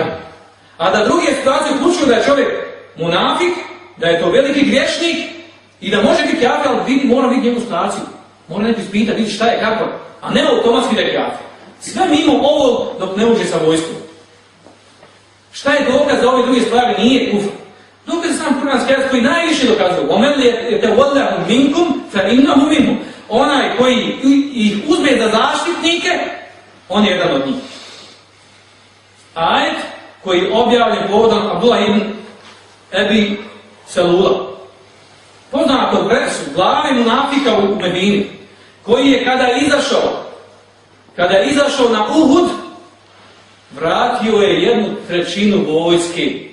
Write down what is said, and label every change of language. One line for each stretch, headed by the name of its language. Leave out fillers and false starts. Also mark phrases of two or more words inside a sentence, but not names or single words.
Bosnian: A da druge situacije uključuju da je čovjek munafik, da je to veliki griješnik i da može biti kafir, ali mora biti njegovu situaciju. Mora neko ispitati, vidjeti šta je, kako, a ne automatski da je kafir. Sve mimo ovo dok ne uđe sa vojskom. Šta je dokaz za ove druge stvari? Nije kufr. Dokaz sam kuranski ajet koji najviše dokazuje.
Arabic: وَمَنْ يَتَوَلَّهُمْ مِنْكُمْ فَإِنَّهُ مِنْهُمْ.
Bosnian: Onaj koji ih uzme za zaštitnike, on je jedan od njih. Ajet koji je objavljen povodom Abdullah ibn Ebi Selula. Poznatog glave munafika u Medini, koji je kada je izašao na Uhud, vratio je 1/3 vojske.